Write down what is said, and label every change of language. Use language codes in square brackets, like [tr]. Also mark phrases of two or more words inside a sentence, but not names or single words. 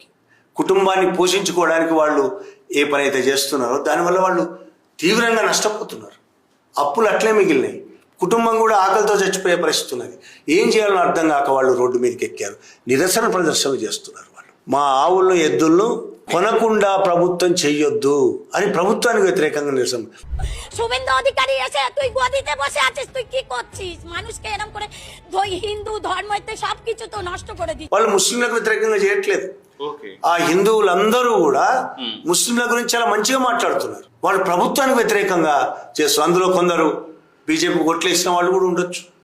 [te] కుటుంబాన్ని పోషించుకోవడానికి వాళ్ళు ఏ పని అయితే చేస్తున్నారో దానివల్ల వాళ్ళు తీవ్రంగా నష్టపోతున్నారు. అప్పులు అట్లే మిగిలినాయి. కుటుంబం కూడా ఆకలితో చచ్చిపోయే పరిస్థితి ఉన్నది. ఏం చేయాలో అర్థం కాక వాళ్ళు రోడ్డు మీదకి ఎక్కారు. నిరసన ప్రదర్శనలు చేస్తున్నారు. వాళ్ళు మా ఆవులను ఎద్దులను కొనకుండా ప్రభుత్వం చెయ్యొద్దు అని ప్రభుత్వానికి వ్యతిరేకంగా నిరసన. [bn] শুভেন্দু অধিকারী এসে তুই গদিতে বসে আছিস, তুই কি করছিস? মানুষকে এরকম করে হিন্দু ধর্মতে সবকিছু তো নষ্ট করে দিচ্ছে. [te] వాళ్ళు ముస్లింలకు వ్యతిరేకంగా చేయట్లేదు. ఆ హిందువులందరూ కూడా ముస్లింల గురించి చాలా మంచిగా మాట్లాడుతున్నారు. వాళ్ళు ప్రభుత్వానికి వ్యతిరేకంగా చేస్తారు. అందులో కొందరు బీజేపీ ఓట్లేసిన వాళ్ళు కూడా ఉండొచ్చు.